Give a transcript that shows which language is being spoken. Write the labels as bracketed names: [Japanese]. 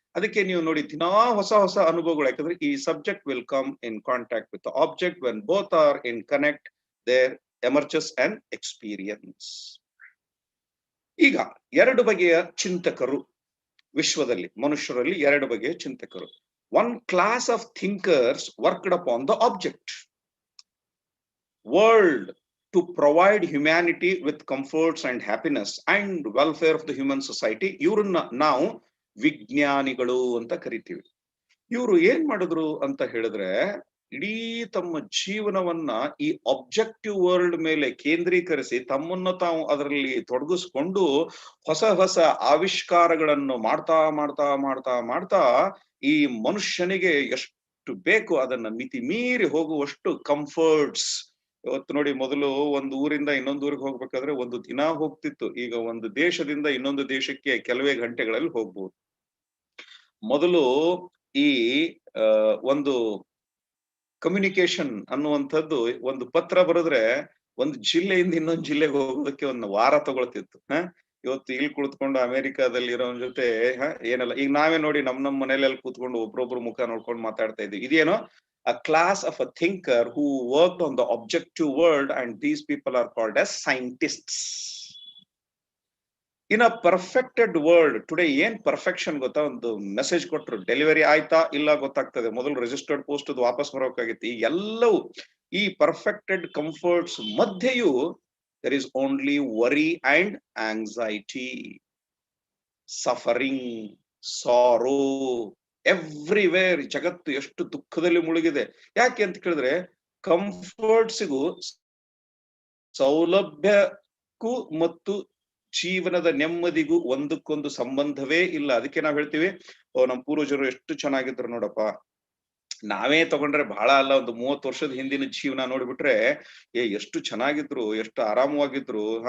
[Kannada] ಅದಕ್ಕೆ ನೀವು ನೋಡಿ ದಿನಾ ಹೊಸ ಹೊಸ ಅನುಭವಗಳು, ಯಾಕಂದ್ರೆ ಈ [English] Subject will come in contact with object. When both are in connect, there emerges an experience. [Kannada] ಈಗ ಎರಡು ಬಗೆಯ ಚಿಂತಕರು ವಿಶ್ವದಲ್ಲಿ, ಮನುಷ್ಯರಲ್ಲಿ ಎರಡು ಬಗೆಯ ಚಿಂತಕರು. [English] One class of thinkers worked upon the object world to provide humanity with comforts and happiness and welfare of the human society. [Kannada] ಇವ್ರನ್ನ ನಾವು ವಿಜ್ಞಾನಿಗಳು ಅಂತ ಕರಿತೀವಿ. ಇವರು ಏನ್ ಮಾಡಿದ್ರು ಅಂತ ಹೇಳಿದ್ರೆ, ಇಡೀ ತಮ್ಮ ಜೀವನವನ್ನ ಈ ಆಬ್ಜೆಕ್ಟಿವ್ ವರ್ಲ್ಡ್ ಮೇಲೆ ಕೇಂದ್ರೀಕರಿಸಿ ತಮ್ಮನ್ನು ತಾವು ಅದರಲ್ಲಿ ತೊಡಗಿಸ್ಕೊಂಡು ಹೊಸ ಹೊಸ ಆವಿಷ್ಕಾರಗಳನ್ನು ಮಾಡ್ತಾ ಮಾಡ್ತಾ ಮಾಡ್ತಾ ಮಾಡ್ತಾ ಈ ಮನುಷ್ಯನಿಗೆ ಎಷ್ಟು ಬೇಕು ಅದನ್ನ ಮಿತಿ ಮೀರಿ ಹೋಗುವಷ್ಟು ಕಂಫರ್ಟ್ಸ್. ಇವತ್ತು ನೋಡಿ, ಮೊದಲು ಒಂದು ಊರಿಂದ ಇನ್ನೊಂದು ಊರಿಗೆ ಹೋಗ್ಬೇಕಾದ್ರೆ ಒಂದು ದಿನ ಹೋಗ್ತಿತ್ತು. ಈಗ ಒಂದು ದೇಶದಿಂದ ಇನ್ನೊಂದು ದೇಶಕ್ಕೆ ಕೆಲವೇ ಗಂಟೆಗಳಲ್ಲಿ ಹೋಗ್ಬೋದು. ಮೊದಲು ಈ ಒಂದು ಕಮ್ಯುನಿಕೇಶನ್ ಅನ್ನುವಂಥದ್ದು, ಒಂದು ಪತ್ರ ಬರೆದ್ರೆ ಒಂದು ಜಿಲ್ಲೆಯಿಂದ ಇನ್ನೊಂದು ಜಿಲ್ಲೆಗೆ ಹೋಗೋದಕ್ಕೆ ಒಂದು ವಾರ ತಗೊಳ್ತಿತ್ತು. ಇವತ್ತು ಇಲ್ಲಿ ಕುಳಿತುಕೊಂಡು ಅಮೆರಿಕಾದಲ್ಲಿ ಇರೋ ಜೊತೆ ಏನಲ್ಲ, ಈಗ ನಾವೇ ನೋಡಿ ನಮ್ಮ ಮನೇಲಿ ಕೂತ್ಕೊಂಡು ಒಬ್ರೊಬ್ರು ಮುಖ ನೋಡ್ಕೊಂಡು ಮಾತಾಡ್ತಾ ಇದ್ವಿ. ಇದೇನೋ [English] a class of a thinker who worked on the objective world, and these people are called as scientists. In a perfected world today, [Kannada] ಏನ್ ಪರ್ಫೆಕ್ಷನ್ ಗೊತ್ತಾ? ಒಂದು ಮೆಸೇಜ್ ಕೊಟ್ರು, ಡೆಲಿವರಿ ಆಯ್ತಾ ಇಲ್ಲ ಗೊತ್ತಾಗ್ತದೆ. ಮೊದಲು ರಿಜಿಸ್ಟರ್ಡ್ ಪೋಸ್ಟ್ ವಾಪಸ್ ಬರೋಕಾಗಿತ್ತು. ಈ ಎಲ್ಲವೂ ಈ ಪರ್ಫೆಕ್ಟೆಡ್ ಕಂಫರ್ಟ್ಸ್ ಮಧ್ಯೆಯೂ [English] there is only worry and anxiety, suffering, sorrow everywhere. [Kannada] ಜಗತ್ತು ಎಷ್ಟು ದುಃಖದಲ್ಲಿ ಮುಳುಗಿದೆ. ಯಾಕೆ ಅಂತ ಕೇಳಿದ್ರೆ, ಕಂಫರ್ಟ್ಸಿಗೂ ಸೌಲಭ್ಯಕ್ಕೂ ಮತ್ತು ಜೀವನದ ನೆಮ್ಮದಿಗೂ ಒಂದಕ್ಕೊಂದು ಸಂಬಂಧವೇ ಇಲ್ಲ. ಅದಕ್ಕೆ ನಾವ್ ಹೇಳ್ತೀವಿ, ನಮ್ಮ ಪೂರ್ವಜರು ಎಷ್ಟು ಚೆನ್ನಾಗಿದ್ರು ನೋಡಪ್ಪ. ನಾವೇ ತಗೊಂಡ್ರೆ ಬಹಳ ಅಲ್ಲ, ಒಂದು 30 ವರ್ಷದ ಹಿಂದಿನ ಜೀವನ ನೋಡ್ಬಿಟ್ರೆ ಎಷ್ಟು ಚೆನ್ನಾಗಿದ್ರು, ಎಷ್ಟು ಆರಾಮವಾಗಿದ್ರು.